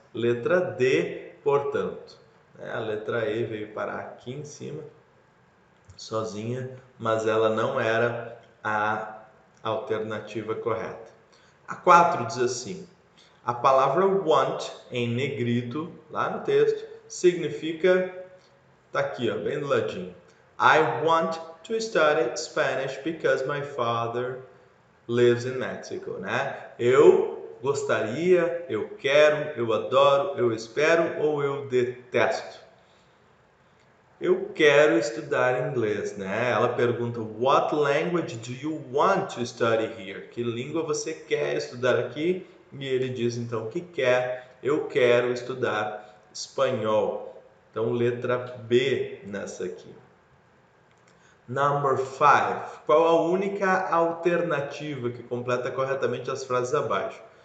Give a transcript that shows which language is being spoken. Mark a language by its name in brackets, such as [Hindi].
[Portuguese] Letra D, portanto. A letra E veio parar aqui em cima, sozinha, mas ela não era a alternativa correta. A 4 diz assim, a palavra want, em negrito, lá no texto, significa, tá aqui, ó, bem do ladinho. [English] I want to study Spanish because my father lives in Mexico, né? [Portuguese] Eu gostaria, eu quero, eu adoro, eu espero ou eu detesto. Eu quero estudar inglês, né? Ela pergunta, [English] what language do you want to study here? [Portuguese] Que língua você quer estudar aqui? E ele diz, então, que quer, eu quero estudar espanhol. Então, letra B nessa aqui. [English] Number 5. [Portuguese] Qual a única alternativa que completa corretamente as frases abaixo?